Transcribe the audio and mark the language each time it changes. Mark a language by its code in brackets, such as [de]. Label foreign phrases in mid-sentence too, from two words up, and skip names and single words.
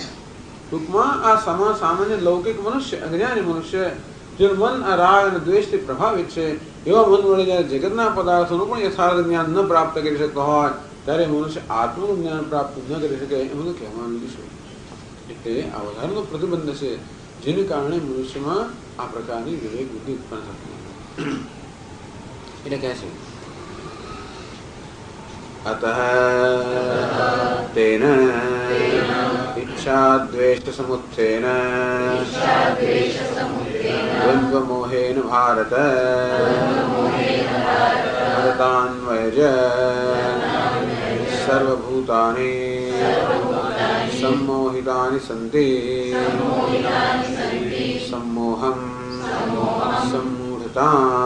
[gu] ટૂંકમાં આ સામાન્ય લૌકિક મનુષ્ય, અજ્ઞાની મનુષ્ય જેનું મન આ રાગ અને દ્વેષથી પ્રભાવિત છે એવા મન વડે જયારે જગતના પદાર્થોનું પણ યથાર્થ જ્ઞાન ન પ્રાપ્ત કરી શકતો હોય ત્યારે મનુષ્ય આત્માનું જ્ઞાન પ્રાપ્ત ન કરી શકે એમ તો કહેવાનું જ શું. એટલે આ વધારાનો પ્રતિબંધ છે જેને કારણે મનુષ્યમાં આ પ્રકારની વિવેક બુદ્ધિ ઉત્પન્ન થતી એટલે કહે છે [sa] अतः तेन इच्छा द्वेष समुत्थेन द्वंद्व मोहेन भारत भरतान्वयज सर्वभूतानि सम्मोहितानि सन्ति सम्मोहं सम्मूढतां